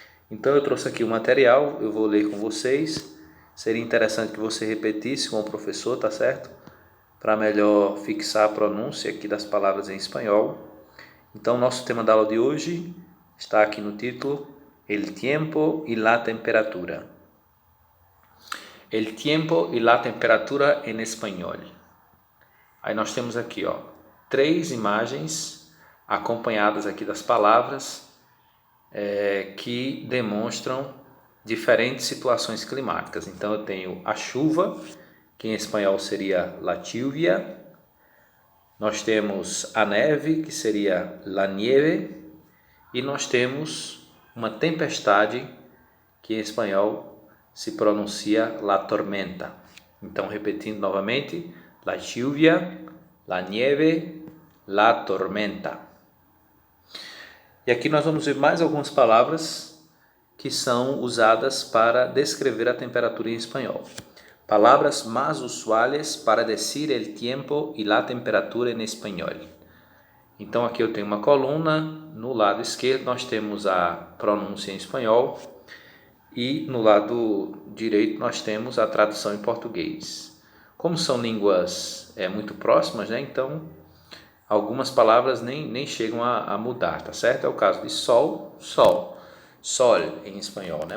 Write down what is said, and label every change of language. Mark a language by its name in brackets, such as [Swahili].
[Portuguese] Então eu trouxe aqui o material, eu vou ler com vocês. Seria interessante que você repetisse com o professor, tá certo? Para melhor fixar a pronúncia aqui das palavras em espanhol. Então, nosso tema da aula de hoje está aqui no título: [Spanish] El tiempo y la temperatura. El tiempo y la temperatura en español. [Portuguese] Aí nós temos aqui, três imagens acompanhadas aqui das palavras que demonstram diferentes situações climáticas. Então eu tenho a chuva, que em espanhol seria la lluvia. Nós temos a neve, que seria la nieve. E nós temos uma tempestade, que em espanhol se pronuncia la tormenta. Então, repetindo novamente: [Spanish] la lluvia, la nieve, la tormenta. [Portuguese] E aqui nós vamos ver mais algumas palavras que são usadas para descrever a temperatura em espanhol. [Spanish] Palavras más usuales para decir el tiempo y la temperatura en español. [Portuguese] Então aqui eu tenho uma coluna, no lado esquerdo nós temos a pronúncia em espanhol e no lado direito nós temos a tradução em português. Como são línguas muito próximas, né? Então algumas palavras nem chegam a mudar, tá certo? É o caso de sol, sol, sol em espanhol, né?